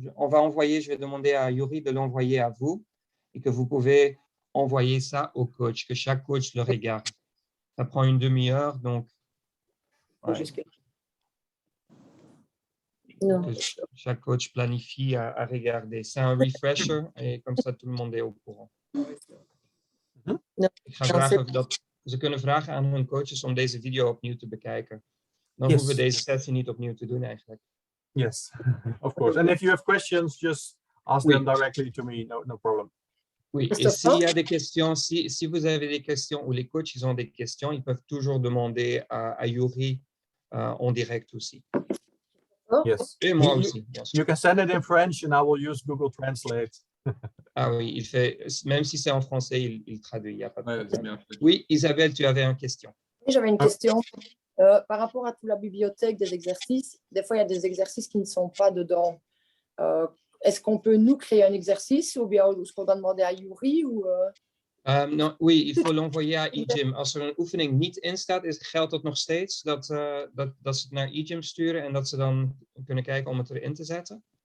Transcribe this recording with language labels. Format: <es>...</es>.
<fr>On va envoyer, je vais demander à Yuri de l'envoyer à vous et que vous pouvez envoyer ça au coach, que chaque coach le regarde. Ça prend une demi-heure, donc ouais. Non. Que chaque coach planifie à regarder. C'est un refresher et comme ça tout le monde est au courant. Non.</fr> <nl>Ik ga vragen dat ze kunnen vragen aan hun coaches om deze video opnieuw te bekijken. Dan hoeven we deze sessie niet opnieuw te doen eigenlijk.</nl> <en>Yes, of course. And if you have questions, just ask them directly to me. No problem.</en> <fr>Oui, et s'il y a des questions, si vous avez des questions ou les coachs ils ont des questions, ils peuvent toujours demander à Yuri en direct aussi.</fr> <en>Yes.</en> <fr>Et moi aussi, bien sûr.</fr> <en>You can send it in French and I will use Google Translate.</en> <fr>Ah oui, il fait, même si c'est en français, il traduit, il n'y a pas de problème. Bien. Oui, Isabelle, tu avais une question. Oui, j'avais une question. Par rapport à toute la bibliothèque des exercices, des fois, il y a des exercices qui ne sont pas dedans. Est-ce qu'on peut nous créer un exercice ou bien est-ce qu'on doit demander à Yuri ou, Non, oui, il faut l'envoyer à EGYM.</fr> <nl>Als er een oefening niet in staat, geldt dat nog steeds dat ze het naar EGYM sturen en dat ze dan kunnen kijken om het erin te zetten?</nl>